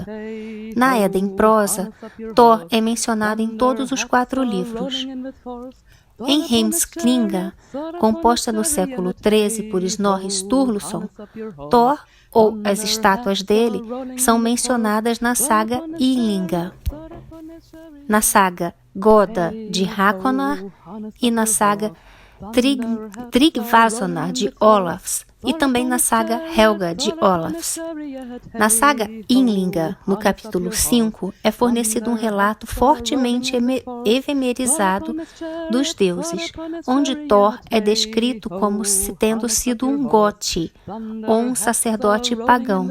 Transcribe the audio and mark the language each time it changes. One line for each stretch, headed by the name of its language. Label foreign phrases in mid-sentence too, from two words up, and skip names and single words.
Portuguese: Na Edda em prosa, Thor é mencionado em todos os 4 livros. Em Heimskringla, composta no século XIII por Snorri Sturluson, Thor, ou as estátuas dele, são mencionadas na saga Yllinga, na saga Goda de Hakonar e na saga Tryggvasonar de Olafs, e também na saga Helga de Olafs. Na saga Yllinga, no capítulo 5, é fornecido um relato fortemente evemerizado dos deuses, onde Thor é descrito como tendo sido um Goti, ou um sacerdote pagão.